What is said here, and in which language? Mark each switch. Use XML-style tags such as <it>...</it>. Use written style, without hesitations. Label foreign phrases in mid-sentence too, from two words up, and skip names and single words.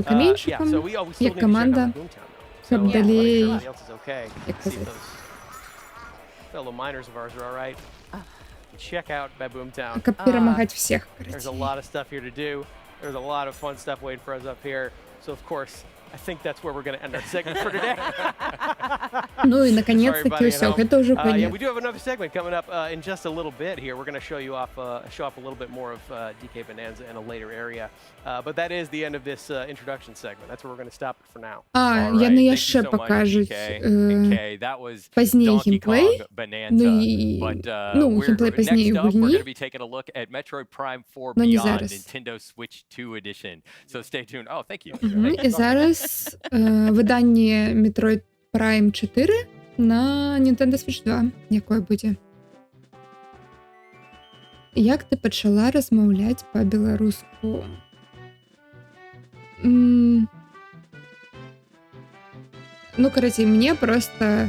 <en>Yeah,</en> <be>каменьчикам,</be> <en>so we still</en> <be>як</be> <en>need to check</en> <be>каманда,</be> <en>out Boomtown, though.</en> <be>каб</be> <en>So,</en> <be>далей,</be> <en>everybody else is okay.</en> <be>як</be> <en>See if</en> <be>казаць,</be> <en>those fellow miners of ours are all right. Check out Boomtown.</en> <be>каб перамагаць всех,</be> <en>There's a</en> <be>карацей.</be> <en>lot of stuff here to do. There's a lot of fun stuff waiting for us up here. So of course, I think that's where we're going to end our segment for today.</en> <be>Ну і</be> <en>Sorry,</en> <be>наконец-таки</be> <en>everybody at</en> <be>ўсё,</be> <en>home.</en> <be>гэта ўжо</be> <en>Yeah,</en> <be>конец.</be> <en>we do have another segment coming up in just a little bit here. We're going to show off a little bit more of DK Bonanza in a later area. But that is the end of this introduction segment. That's where we're going to stop it for now.</en> <be>А,</be> <en>All right,</en> <be>яны</be> <en>thank you</en> <be>яшчэ</be> <en>so much,</en> <be>пакажуць</be> <en>DK and Kay. That was</en> <be>пазней</be> <en>Donkey</en> <be>геймплей.</be> <en>Kong Bonanza.</en> <be>Ну і</be> <en>But</en> <be>ну,</be> <en>we're,</en> <be>геймплей пазней</be> <en>next</en> <be>у</be> <en>up, we're</en> <be>гульні.</be> <en>going to be taking a look at Metroid Prime 4</en> <be>Но не</be> <en>Beyond</en> <be>зараз.</be> <en>Nintendo Switch 2 Edition. So stay tuned. Oh, thank you.</en> <be>Мгм. І зараз виданне Metroid Prime 4 на Nintendo Switch 2, якое будзе. Як ти пачала размаўляць па-беларуску? Ну, карацей, мне просто...</be>